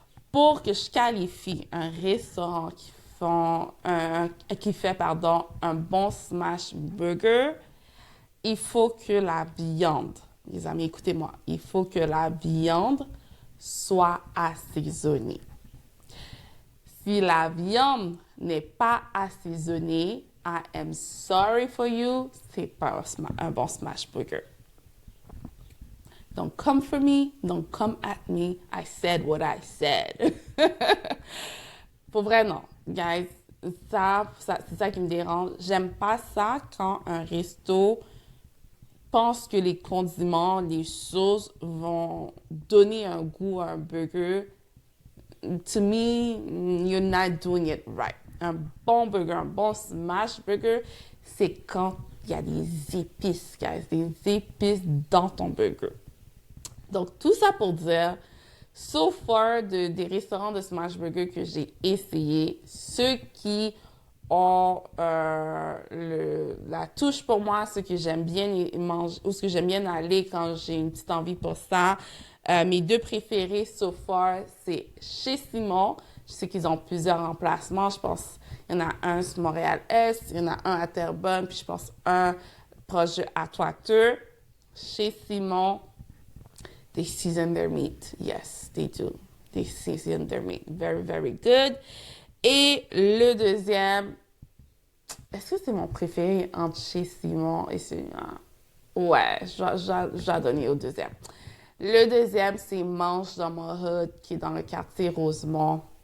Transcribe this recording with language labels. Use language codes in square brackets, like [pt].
[fr] Pour que je qualifie un restaurant qui fait un bon smash burger, il faut que la viande, les amis, écoutez-moi, il faut que la viande soit assaisonnée. Si la viande n'est pas assaisonnée, [en] I am sorry for you, [fr] c'est pas un bon smash burger. [en] Don't come for me, don't come at me. I said what I said. [fr] Pour vrai, non. Guys, c'est ça qui me dérange. J'aime pas ça quand un resto pense que les condiments, les sauces vont donner un goût à un burger. [en] To me, you're not doing it right. [fr] Un bon burger, un bon smash burger, c'est quand il y a des épices, guys. Des épices dans ton burger. Donc, tout ça pour dire, so far, des restaurants de smash burger que j'ai essayé, ceux qui ont la touche pour moi, ceux que j'aime bien manger, ou ce que j'aime bien aller quand j'ai une petite envie pour ça. Mes 2 préférés so far, c'est chez Simon. Je sais qu'ils ont plusieurs emplacements. Je pense qu'il y en a un sur Montréal-Est, il y en a un à Terrebonne, puis je pense un proche de Atwater. [en] Chez Simon, they season their meat. Yes, they do. They season their meat. Very, very good. [fr] Et le deuxième, est-ce que c'est mon préféré entre chez Simon et celui-là? Ouais, je vais donner au deuxième. Le deuxième, c'est Mange dans mon hood, qui est dans le quartier Rosemont.